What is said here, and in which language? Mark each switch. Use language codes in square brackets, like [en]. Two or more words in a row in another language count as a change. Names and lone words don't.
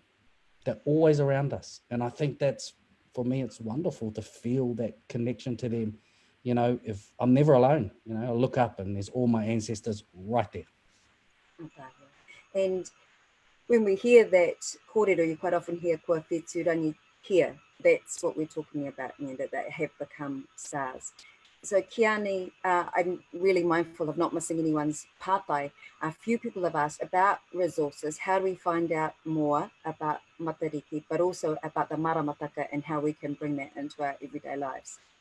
[en] They're always around us. And I think that's, for me, it's wonderful to feel that connection to them. You know, if I'm never alone, you know, I look up and there's all my ancestors right there. Okay. And when we hear that kōrero, you quite often hear [mi] kua whetū rangi kia. [en] That's what we're talking about, you know, that they have become stars. So Qiane, I'm really mindful of not missing anyone's pātai. A few people have asked about resources. How do we find out more about Matariki, but also about the maramataka and how we can bring that into our everyday lives?